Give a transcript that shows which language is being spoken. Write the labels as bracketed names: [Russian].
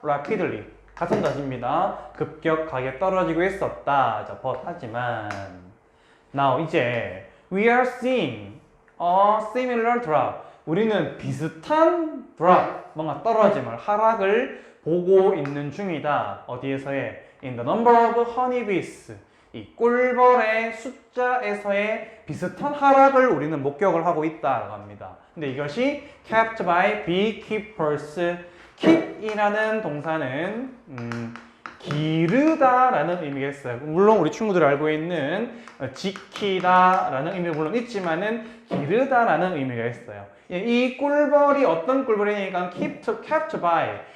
[Korean] rapidly, 같은 뜻입니다. 급격하게 떨어지고 있었다. [English] 자, but [Korean] 하지만 [English] now [Korean] 이제 [English] we are seeing a similar drop. [Korean] 우리는 비슷한 drop, 뭔가 떨어짐을, 하락을 보고 있는 중이다. 어디에서의 [English] in the number of honeybees, [Korean] 이 꿀벌의 숫자에서의 비슷한 하락을 우리는 목격을 하고 있다라고 합니다. 근데 이것이 [English] kept by beekeepers. [Korean] keep이라는 동사는 기르다라는 의미가 있어요. 물론 우리 친구들이 알고 있는 지키다라는 의미가 물론 있지만은 기르다라는 의미가 있어요. 이 꿀벌이 어떤 꿀벌이니까 [English] kept by,